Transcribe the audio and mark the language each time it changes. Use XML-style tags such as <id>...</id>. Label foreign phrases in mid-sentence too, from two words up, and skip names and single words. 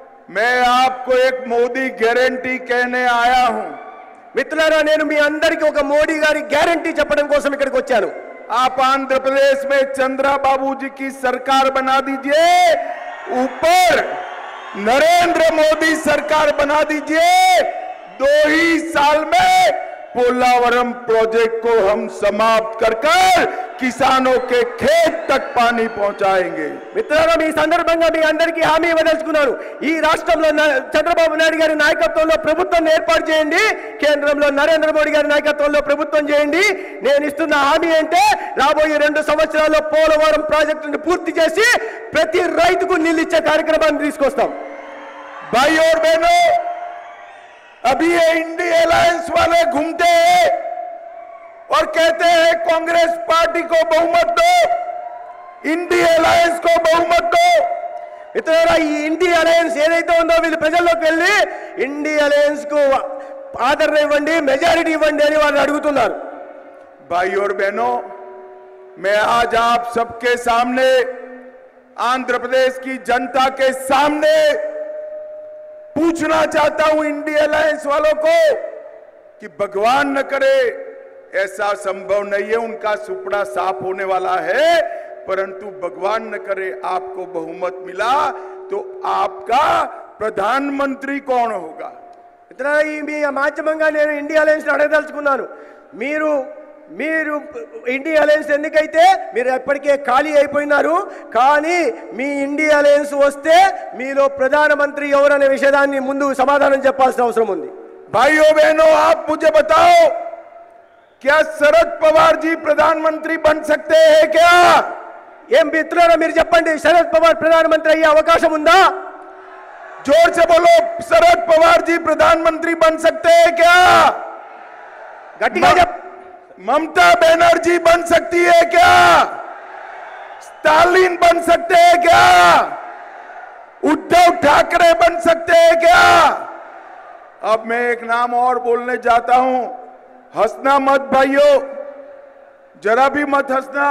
<hi>मैं आपको एक मोदी गारंटी कहने आया हूं।</hi> <te>మిత్రులారా, నేను మీ అందరికీ ఒక మోడీ గారి గ్యారంటీ చెప్పడం కోసం ఇక్కడికి వచ్చాను।</te> <hi>आप आंध्र प्रदेश में चंद्रबाबू जी की सरकार बना दीजिए, ऊपर नरेंद्र मोदी सरकार बना दीजिए। 2 ही साल में पोलावरम प्रोजेक्ट को हम समाप्त कर किसानों के खेत तक पानी पहुंचाएंगे।</hi> <te>మిత్రులారా, ఈ సందర్భంగా మీ అందరికీ హామీ ఇవ్వదలుచుకున్నాను। ఈ రాష్ట్రంలో చంద్రబాబు నాయుడు గారి నాయకత్వంలో ప్రభుత్వం ఏర్పాటు చేయండి, కేంద్రంలో నరేంద్ర మోడీ గారి నాయకత్వంలో ప్రభుత్వం చేయండి। నేను ఇస్తున్న హామీ అంటే రాబోయే 2 సంవత్సరాల్లో పోలవరం ప్రాజెక్టును పూర్తి చేసి ప్రతి రైతుకు నీళ్ళు ఇచ్చే కార్యక్రమాన్ని తీసుకొస్తాం।</te> <hi>भाई और बहनों, अभी ये इंडिया अलायंस वाले घूमते हैं और कहते हैं कांग्रेस पार्टी को बहुमत दो, इंडिया अलायंस को बहुमत दो।</hi> <te>మిత్రులారా, ఈ ఇండియా అలయన్స్ ఏదైతే ఉందో వీళ్ళు ప్రజల్లోకి వెళ్ళి ఇండియా అలయన్స్ కు ఆదరణ ఇవ్వండి, మెజారిటీ ఇవ్వండి అని వాళ్ళు అడుగుతున్నారు।</te> <hi>भाई और बहनों, मैं आज आप सबके सामने, आंध्र प्रदेश की जनता के सामने पूछना चाहता हूं इंडिया अलायंस वालों को कि भगवान न करे, ऐसा संभव नहीं है, उनका सुपड़ा साफ होने वाला है, परंतु भगवान न करे आपको बहुमत मिला तो आपका प्रधानमंत्री कौन होगा?</hi> <te>మిత్రులారా, ఈ మీ మాధ్యమంగా నేను ఇండియా అలయన్స్ అడగదలుచుకున్నాను। మీరు ఇండియా అలయన్స్ ఎందుకైతే మీరు ఎప్పటికే ఖాళీ అయిపోయినారు, కానీ మీ ఇండియా అలయన్స్ వస్తే మీలో ప్రధానమంత్రి ఎవరనే విషయాన్ని ముందు సమాధానం చెప్పాల్సిన అవసరం ఉంది।</te> <hi>भाइयों बहनों, आप मुझे बताओ, क्या शरद पवार जी प्रधानमंत्री बन सकते हैं क्या?</hi> <te>ఏం మిత్రులారా, మీరు చెప్పండి, శరద్ పవార్ ప్రధానమంత్రి అయ్యే అవకాశం ఉందా?</te> <hi>जोर से बोलो, शरद पवार जी प्रधानमंत्री बन सकते हैं क्या?</hi> <te>గట్టిగా చెప్పు।</te> <hi>ममता बनर्जी बन सकती है क्या? स्टालिन बन सकते हैं क्या? उद्धव ठाकरे बन सकते हैं क्या? अब मैं एक नाम और बोलने जाता हूं, हंसना मत भाइयों, जरा भी मत हंसना।</hi>